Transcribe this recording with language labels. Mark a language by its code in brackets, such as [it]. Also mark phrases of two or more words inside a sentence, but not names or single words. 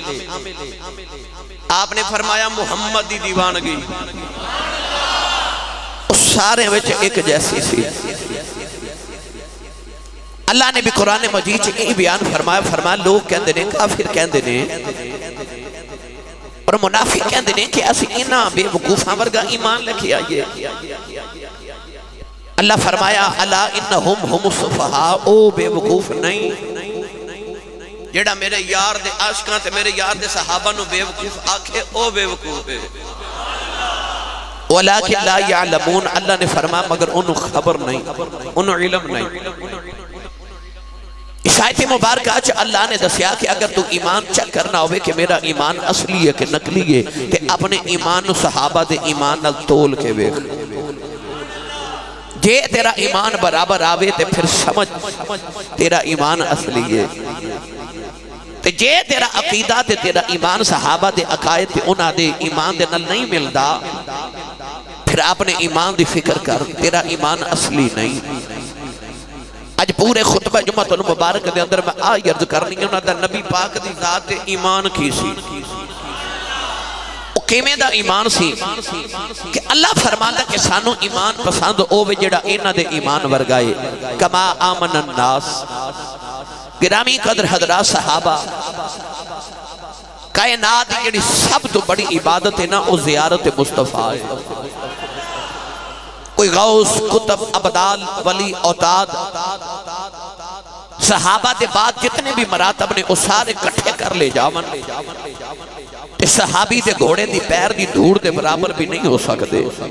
[pa] آپ نے فرمایا محمد دی دیوانگی اس سارے وچ ایک جیسی سی۔ اللہ نے بھی قرآن مجید یہ بیان فرمایا لوگ کہندے نے، کافر کہندے نے اور منافق کہندے نے کہ اسی انہاں بے وقوفاں ورگا ایمان لے کے آئیے۔ اللہ فرمایا [ar] الا انہم ہم السفہاء، [pa] او بے وقوف نہیں جیڑا میرے یار دے عاشقاں تے میرے یار دے صحابہ نو بے وقوف آکھے او بے وقوف ہے۔ [ar] ولیکن لا یعلمون، [pa] اللہ نے فرمایا مگر انہوں خبر نہیں، انہوں علم نہیں۔ اس آیت مبارکہ آج اللہ نے دسیا کہ اگر تو ایمان چیک کرنا ہوئے کہ میرا ایمان اصلی ہے کہ نقلی ہے، کہ اپنے ایمان صحابہ دے ایمان نال تول کے ویکھ، جے تیرا ایمان برابر آوے تے پھر سمجھ تیرا ایمان اصلی ہے، تے جے تیرا عقیدہ تے تیرا ایمان صحابہ دے عقائد تے انہاں دے ایمان دے نال نہیں ملدا، پھر اپنے ایمان دی فکر کر، تیرا ایمان اصلی نہیں۔ آج پورے خطبہ جمعۃ المبارک دے اندر میں عرض کرنی ہے انہاں دا نبی پاک دی ذات ایمان کی سی، کیمیں دا ایمان سی کہ اللہ فرماتا کہ سانو ایمان پسند ہووے جڑا انہاں دے ایمان ورگائے۔ [ar] کما آمن الناس، [pa] گرامی قدر حضرات صحابہ، کائنات جڑی سب تو بڑی عبادت ہے نا وہ زیارت مصطفیٰ ہے۔ کوئی غوث کتب ابدال ولی اوتاد صحابہ دے بعد جتنے بھی مراتب نے وہ سارے کٹھے کر لے جاون، اس صحابی دے گھوڑے دی پیر دی دھوڑ دے برابر بھی نہیں ہو سکتے۔